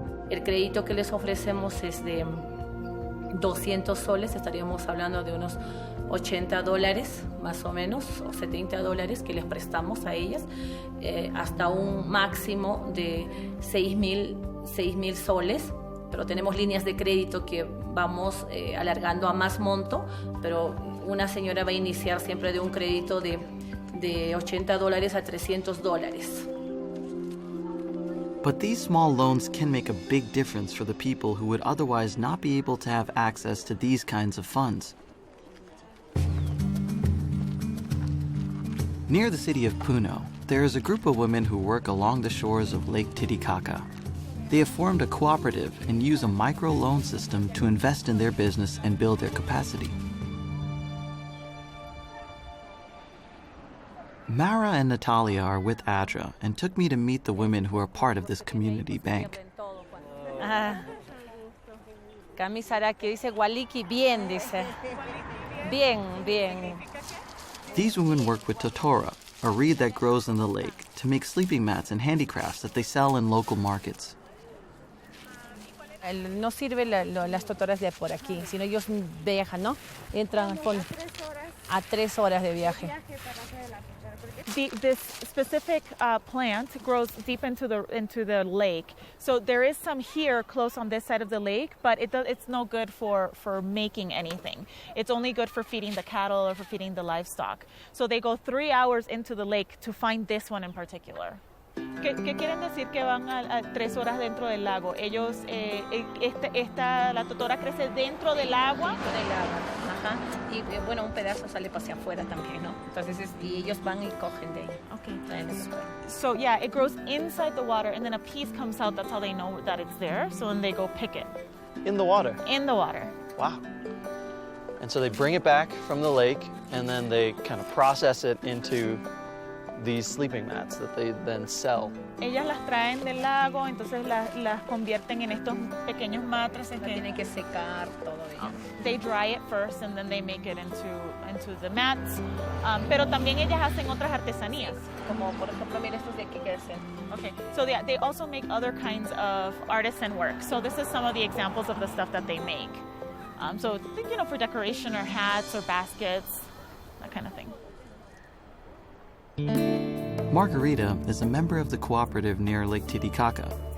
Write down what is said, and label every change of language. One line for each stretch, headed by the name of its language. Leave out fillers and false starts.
Spanish: El crédito que les ofrecemos es de 200 soles, estaríamos hablando de unos $80 más o menos, o $70 que les prestamos a ellas, hasta un máximo de 6.000 soles, pero tenemos líneas de crédito que vamos alargando a más monto, pero una señora va a iniciar siempre de un crédito de $80 a $300.
English: But these small loans can make a big difference for the people who would otherwise not be able to have access to these kinds of funds. Near the city of Puno, there is a group of women who work along the shores of Lake Titicaca. They have formed a cooperative and use a micro-loan system to invest in their business and build their capacity. Mara and Natalia are with ADRA and took me to meet the women who are part of this community bank.
Spanish: Camisa que dice Waliki, bien, dice. Bien, bien.
English: These women work with totora, a reed that grows in the lake, to make sleeping mats and handicrafts that they sell in local markets.
Spanish: No sirve las totoras de por aquí, sino ellos viajan, ¿no? Entran al fondo. A 3 horas de viaje.
English: This specific plant grows deep into the lake. So there is some here close on this side of the lake, but it's no good for making anything. It's only good for feeding the cattle or for feeding the livestock. So they go 3 hours into the lake to find this one in particular.
Spanish: ¿Qué quieren decir que van a 3 horas dentro del lago? Ellos, la totora crece dentro del agua. Del agua, ajá. Y bueno, un pedazo sale hacia afuera también, ¿no? Entonces, y ellos van y cogen de ahí.
English: Okay. So yeah, it grows inside the water, and then a piece comes out. That's how they know that it's there. So then they go pick it. In the water? In the water. Wow. And so they bring it back from the lake, and then they kind of process it into these sleeping mats that they then sell.
Spanish: Ellas las traen del lago, entonces las convierten en estos pequeños matraces que tienen que secar todo ello.
English: They dry it first and then they make it into the mats.
Spanish: Pero también ellas hacen otras artesanías. Como por ejemplo, mira estos de aquí que hacen.
English: Okay, so yeah, they also make other kinds of artisan work. So this is some of the examples of the stuff that they make. So you know, for decoration or hats or baskets, that kind of thing. Margarita is a member of the cooperative near Lake Titicaca.